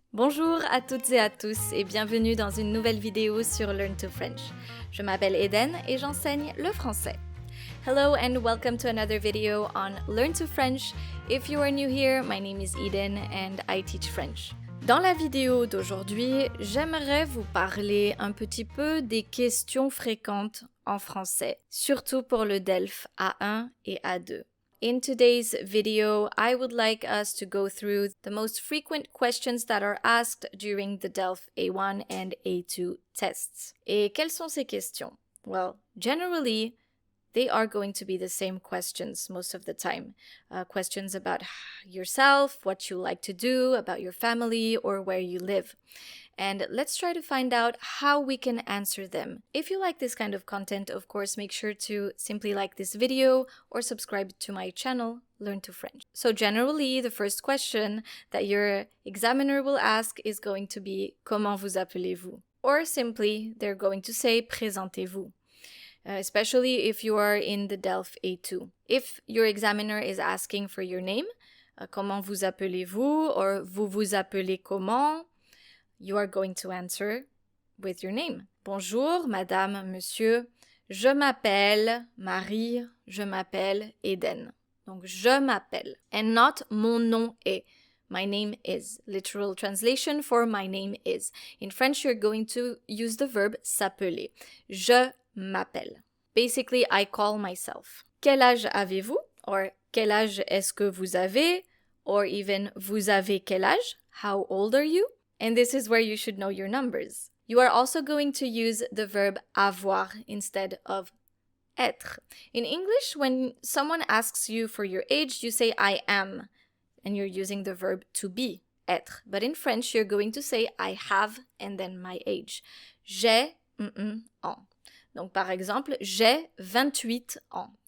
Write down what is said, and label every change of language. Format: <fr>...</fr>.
<fr>Bonjour à toutes et à tous et bienvenue dans une nouvelle vidéo sur Learn to French. Je m'appelle Eden et j'enseigne le français.</fr> <en>Hello and welcome to another video on Learn to French. If you are new here, my name is Eden and I teach French.</en> <fr>Dans la vidéo d'aujourd'hui, j'aimerais vous parler un petit peu des questions fréquentes en français, surtout pour le DELF A1 et A2.</fr> <en>In today's video, I would like us to go through the most frequent questions that are asked during the DELF A1 and A2 tests.</en> <fr>Et quelles sont ces questions?</fr> <en>Well, generally, they are going to be the same questions most of the time. Questions about yourself, what you like to do, about your family, or where you live. And let's try to find out how we can answer them. If you like this kind of content, of course, make sure to simply like this video or subscribe to my channel, Learn to French. So generally, the first question that your examiner will ask is going to be</en> <fr>Comment vous appelez-vous?</fr> <en>Or simply, they're going to say</en> <fr>Présentez-vous.</fr> <en>Especially if you are in the DELF A2. If your examiner is asking for your name,</en> <fr>Comment vous appelez-vous? Or Vous vous appelez comment?</fr> <en>You are going to answer with your name.</en> <fr>Bonjour, madame, monsieur. Je m'appelle Marie. Je m'appelle Eden. Donc, je m'appelle.</fr> <en>And not</en> <fr>mon nom est.</fr> <en>My name is. Literal translation for my name is. In French, you're going to use the verb s'appeler.</en> <fr>Je m'appelle.</fr> <en>Basically, I call myself.</en> <fr>Quel âge avez-vous? Or, quel âge est-ce que vous avez? Or even, vous avez quel âge?</fr> <en>How old are you? And this is where you should know your numbers. You are also going to use the verb avoir instead of être. In English, when someone asks you for your age, you say I am, and you're using the verb to be, être. But in French, you're going to say I have and then my age.</en> <fr>J'ai ans. Donc par exemple, j'ai 28 ans.</fr>